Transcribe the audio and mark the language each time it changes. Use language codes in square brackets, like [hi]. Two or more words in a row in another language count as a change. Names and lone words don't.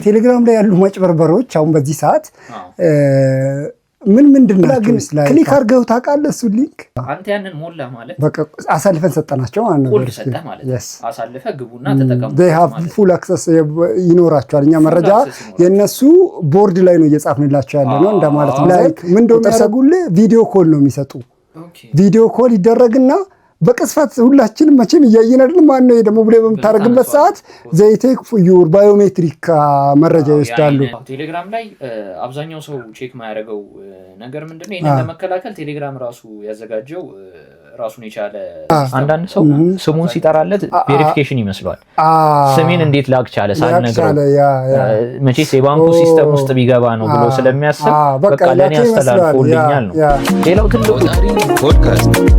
[am] ቴሌግራም ላይ ያሉ ማጭበርበሮች አሁን በዚህ ሰዓት ምንድን ናቸው? ክሊክ አድርገው ታውቃለህ? እሱ ሊንክ አንተ ያንን ሞላ ማለት በቃ አሳልፈን ሰጠናቸው ማለት ነው። አሳልፈ ግቡና ተጠቀሙ። [en] they have full access [am] ይኖራቸዋል። እኛ መረጃ የነሱ ቦርድ ላይ ነው እየጻፍንላቸው ያለ ነው እንደማለት ነው። ላይክ ምን እንደሚያደርጉልህ [en] video call [am] ነው የሚሰጡ። [en] video call [am] ይደረግና በቅስፈት ሁላችንም መቼም እያየን አይደል? ማን ነው ደግሞ ብለ በመታረግበት ሰዓት [en] they take your biometric [am] መረጃ ይወስዳሉ። ቴሌግራም ላይ አብዛኛው ሰው ቼክ ማያደርገው ነገር ምንድነው? ይሄን ለመከላከል ቴሌግራም ራሱ ያዘጋጀው ራሱን የቻለ አንዳንድ ሰው ስሙን ሲጠራለት ቬሪፊኬሽን ይመስላል። ስሜን እንዴት ላክ ቻለ ሳልነግረው መቼስ የባንኩ ሲስተም ውስጥ ቢገባ ነው ብሎ ስለሚያስብ በቃ ለኔ አስተላልፎልኛል ነው። ሌላው ትልቁ ፖድካስት